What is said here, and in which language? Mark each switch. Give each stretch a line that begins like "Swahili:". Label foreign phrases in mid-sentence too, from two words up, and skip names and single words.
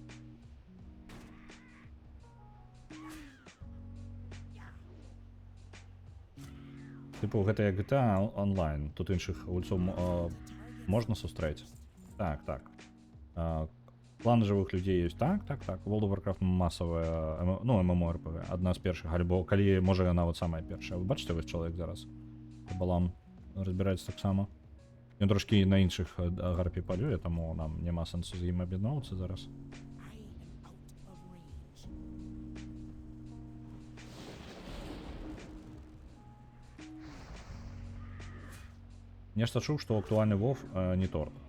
Belarusian: Тыпу, гэта як GTA онлайн. Тут іншых гульцоў можна сустрэць. Так. Планы жывых людзей ёсць. Так. World of Warcraft масавая, ну, MMORPG, адна з першых, альбо калі, можа, нават самая першая. Вы бачыце, вось чалавек зараз? Балам разбіраецца таксама. Ён трошкі на іншых гарпій палюе, таму нам няма сэнсу з ім аб'ядноўвацца зараз. Нешта чуў, што актуальны WoW не торт.